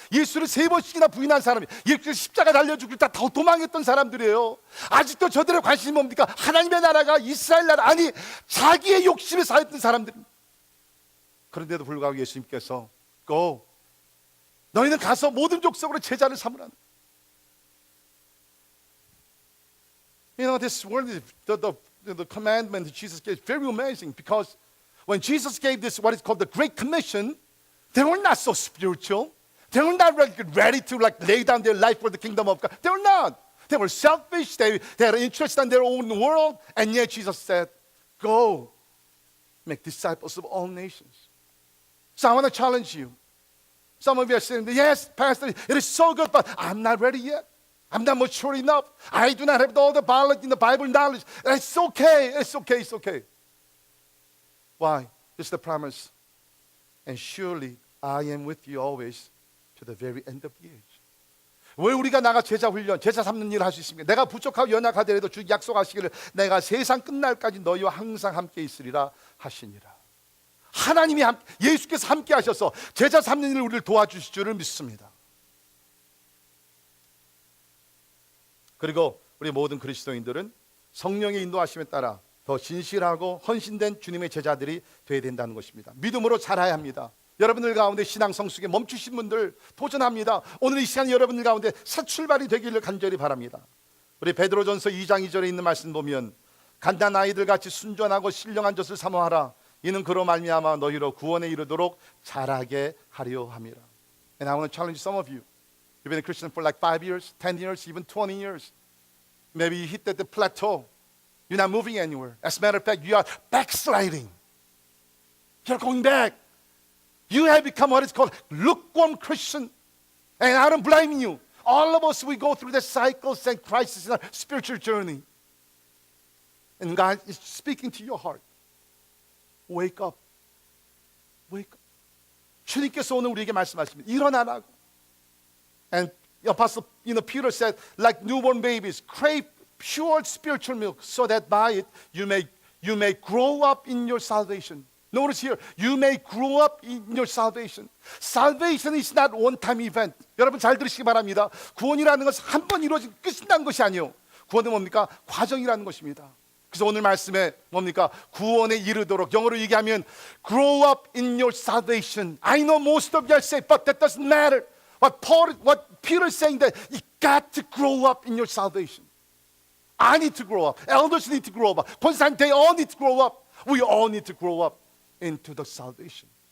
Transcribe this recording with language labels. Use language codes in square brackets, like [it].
[ko] 예수를 3번씩이나 부인한 사람이, 예수를 십자가 달려 죽을 때 다 도망했던 사람들이에요. 아직도 저들의 관심이 뭡니까? 하나님의 나라가 이스라엘 나라, 아니 자기의 욕심에 사였던 사람들입니다. 그런데도 불구하고 예수님께서 Go, 너희는 가서 모든 족속으로 제자를 삼으라. [en] You know, this word, the commandment that Jesus gave is very amazing, because when Jesus gave this, what is called the Great Commission, they were not so spiritual. They were not ready to lay down their life for the kingdom of God. They were not. They were selfish. They had interest in their own world. And yet Jesus said, Go, make disciples of all nations. So I want to challenge you. Some of you are saying, yes, Pastor, it is so good, but I'm not ready yet. I'm not mature enough. I do not have all the knowledge in the Bible knowledge. It's okay. It's okay. It's okay. Why? It's the promise. And surely I am with you always to the very end of the age. [ko] 왜 우리가 나가 제자 훈련, 제자 삼는 일을 할 수 있습니까? 내가 부족하고 연약하더라도 주 약속하시기를 내가 세상 끝날까지 너희와 항상 함께 있으리라 하시니라. 하나님이 예수께서 함께 하셔서 제자 삼는 일을 우리를 도와주실 줄을 믿습니다. 그리고 우리 모든 그리스도인들은 성령의 인도하심에 따라 더 진실하고 헌신된 주님의 제자들이 되어야 된다는 것입니다. 믿음으로 자라야 합니다. 여러분들 가운데 신앙 성숙에 멈추신 분들 도전합니다. 오늘 이 시간 여러분들 가운데 새 출발이 되기를 간절히 바랍니다. 우리 베드로전서 2장 2절에 있는 말씀 보면 갓난 아이들 같이 순전하고 신령한 젖을 사모하라. 이는 그로 말미암아 너희로 구원에 이르도록 자라게 하려 함이라. [en] And I want to challenge some of you. You've been a Christian for like 5 years, 10 years, even 20 years. Maybe you hit the plateau. You're not moving anywhere. As a matter of fact, you are backsliding. You're going back. You have become what is called lukewarm Christian. And I don't blame you. All of us, we go through the cycles and crises in our spiritual journey. And God is speaking to your heart. Wake up. Wake up. [ko] 주님께서 오늘 우리에게 말씀하십니다. 일어나라고. [en] And the apostle, Peter said, like newborn babies, crave pure spiritual milk so that by it you may grow up in your salvation. Notice here, you may grow up in your salvation. Salvation is not one-time event. [ko] 여러분 잘 들으시기 바랍니다. 구원이라는 것은 한 번 이루어진 끝이라는 것이 아니에요. 구원은 뭡니까? 과정이라는 것입니다. 그래서 오늘 말씀에 뭡니까? 구원에 이르도록, 영어로 얘기하면 [en] grow up in your salvation. I know most of you are saved, but that doesn't matter. What Peter is saying that you got to grow up in your salvation. I need to grow up. Elders need to grow up. [ko] 권사님, [en] they all need to grow up. We all need to grow up into the salvation.